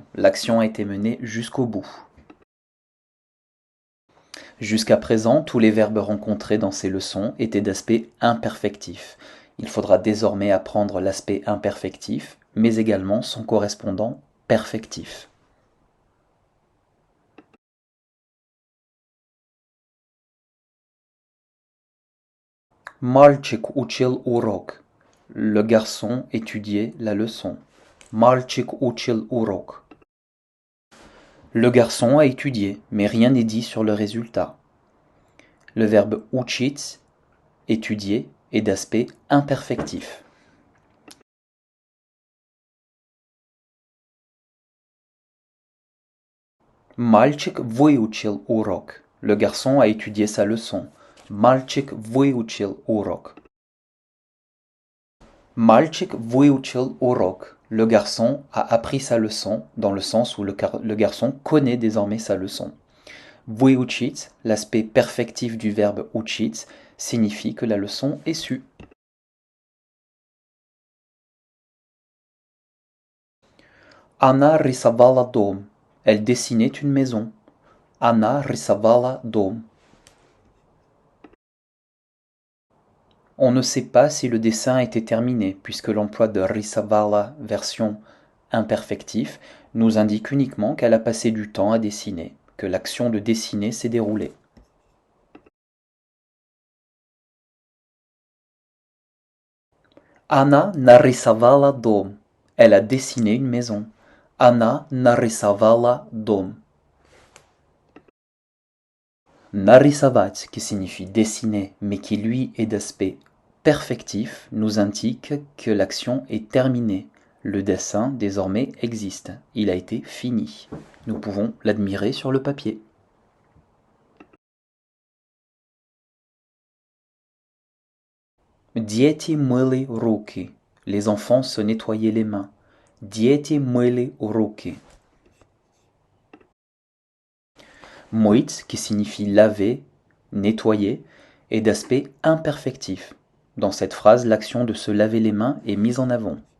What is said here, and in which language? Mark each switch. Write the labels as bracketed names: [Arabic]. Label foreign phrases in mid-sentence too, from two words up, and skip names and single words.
[French] L'action a été menée jusqu'au bout. Jusqu'à présent, tous les verbes rencontrés dans ces leçons étaient d'aspect imperfectif. Il faudra désormais apprendre l'aspect imperfectif, mais également son correspondant perfectif. [Russian] Мальчик учил урок. [French] Le garçon étudiait la leçon. [Russian] Мальчик учил урок. [French] Le garçon a étudié, mais rien n'est dit sur le résultat. Le verbe учить, étudier, est d'aspect imperfectif. [Russian] Мальчик выучил урок. [French] Le garçon a étudié sa leçon. [Russian] Мальчик выучил урок. Мальчик выучил урок. [French] Le garçon a appris sa leçon, dans le sens où le garçon connaît désormais sa leçon. Выучить, l'aspect perfectif du verbe учить, signifie que la leçon est sue. [Russian] Она рисовала дом. [French] Elle dessinait une maison. [Russian] Она рисовала дом. [French] On ne sait pas si le dessin a été terminé, puisque l'emploi de рисовала, version imperfectif, nous indique uniquement qu'elle a passé du temps à dessiner, que l'action de dessiner s'est déroulée. [Russian] Она нарисовала дом. [French] Elle a dessiné une maison. [Russian] Она нарисовала дом. Нарисовать, [French] qui signifie dessiner, mais qui lui est d'aspect perfectif, nous indique que l'action est terminée. Le dessin désormais existe. Il a été fini. Nous pouvons l'admirer sur le papier. [Russian] Дети мыли руки. [French] Les enfants se nettoyaient les mains. [Russian] Дети мыли руки. [French] Мыть, qui signifie laver, nettoyer, est d'aspect imperfectif. Dans cette phrase, l'action de se laver les mains est mise en avant.